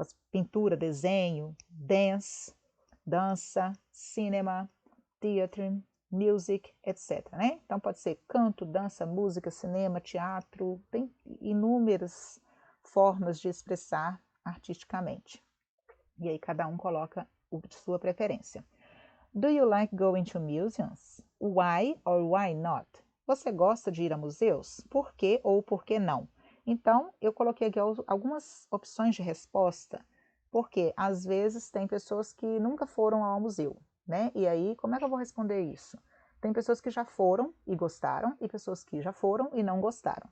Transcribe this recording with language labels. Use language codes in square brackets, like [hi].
[pt] Pintura, desenho, dance, dança, cinema, theatre, music, etc. Né? Então pode ser canto, dança, música, cinema, teatro, tem inúmeras formas de expressar artisticamente. E aí cada um coloca o de sua preferência. [en] Do you like going to museums? Why or why not? [pt] Você gosta de ir a museus? Por quê ou por que não? Então, eu coloquei aqui algumas opções de resposta, porque às vezes tem pessoas que nunca foram ao museu, né? E aí, como é que eu vou responder isso? Tem pessoas que já foram e gostaram, e pessoas que já foram e não gostaram.